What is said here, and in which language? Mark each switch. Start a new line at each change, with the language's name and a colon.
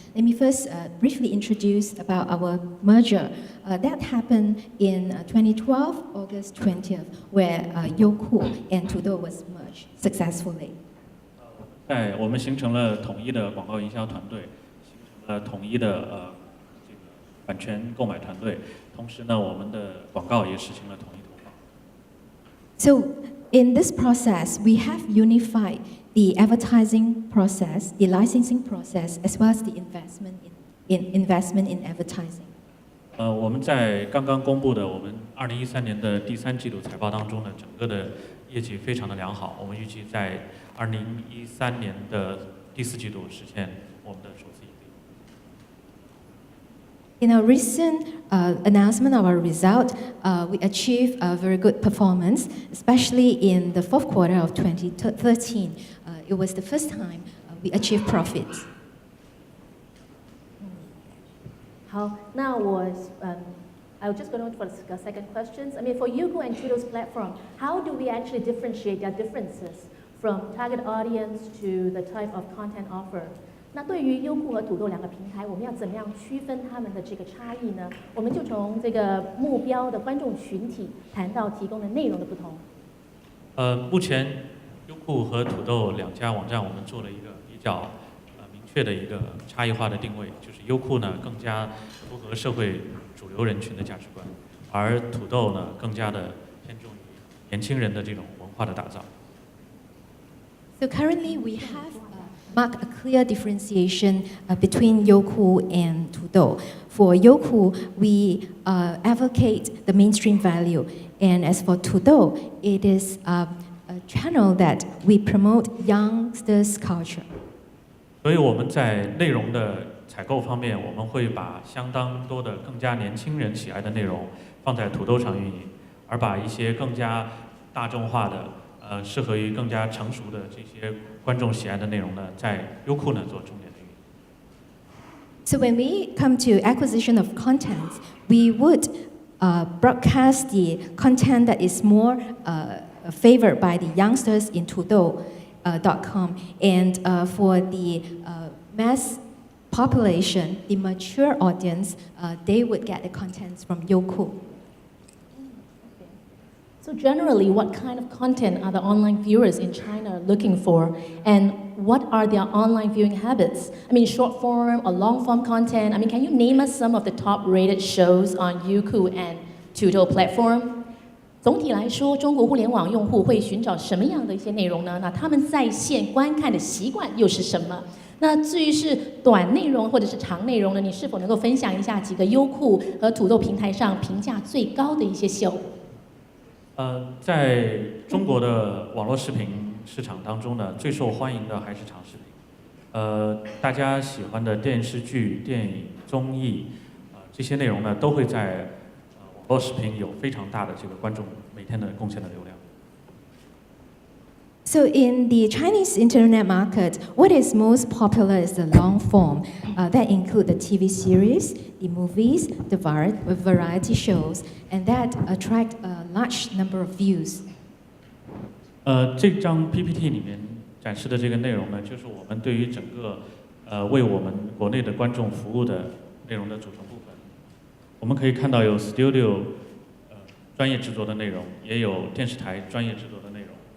English: Let me first briefly introduce about our merger. That happened in 2012, August 20th, where Youku and Tudou was merged successfully.
Chinese: 我们形成了统一的广告营销团队，形成了统一的版权购买团队，同时呢，我们的广告也实行了统一投放。
English: So in this process, we have unified the advertising process, the licensing process, as well as the investment in advertising.
Chinese: 我们在刚刚公布的我们2013年的第3季度财报当中呢，整个的业绩非常的良好。我们预计在2013年的第4季度实现我们的首次盈利。
English: In our recent announcement of our result, we achieved a very good performance, especially in the 4th quarter of 2013. It was the first time we achieved profits.
Chinese: 好，那
English: I'll just go on for the second questions. I mean, for Youku and Tudou's platform, how do we actually differentiate their differences from target audience to the type of content offer?
Chinese: 那对于优酷和土豆两个平台，我们要怎么样区分他们的这个差异呢？我们就从这个目标的观众群体谈到提供的内容的不同。目前优酷和土豆两家网站，我们做了一个比较明确的一个差异化的定位，就是优酷呢更加符合社会主流人群的价值观，而土豆呢更加的偏重于年轻人的这种文化的打造。
English: So currently we have marked a clear differentiation between Youku and Tudou. For Youku, we advocate the mainstream value, and as for Tudou, it is a channel that we promote youngsters' culture.
Chinese: 所以我们在内容的采购方面，我们会把相当多的更加年轻人喜爱的内容放在土豆上运营，而把一些更加大众化的、适合于更加成熟的这些观众喜爱的内容呢，在优酷呢做重点的运营。
English: So when we come to acquisition of content, we would broadcast the content that is more favored by the youngsters in Tudou.com, and for the mass population, the mature audience, they would get the contents from Youku. So generally, what kind of content are the online viewers in China looking for, and what are their online viewing habits? I mean, short form or long form content. I mean, can you name us some of the top rated shows on Youku and Tudou platform?
Chinese: 总体来说，中国互联网用户会寻找什么样的一些内容呢？那他们在线观看的习惯又是什么？那至于是短内容或者是长内容呢？你是否能够分享一下几个优酷和土豆平台上评价最高的一些秀？在中国的网络视频市场当中呢，最受欢迎的还是长视频。大家喜欢的电视剧、电影、综艺，这些内容呢，都会在网络视频有非常大的这个观众每天的贡献的流量。
English: So in the Chinese internet market, what is most popular is the long form. That include the TV series, the movies, the variety shows, and that attract a large number of views.
Chinese: 这张 PPT 里面展示的这个内容呢，就是我们对于整个为我们国内的观众服务的内容的组成部分。我们可以看到有 Studio 专业制作的内容，也有电视台专业制作的内容。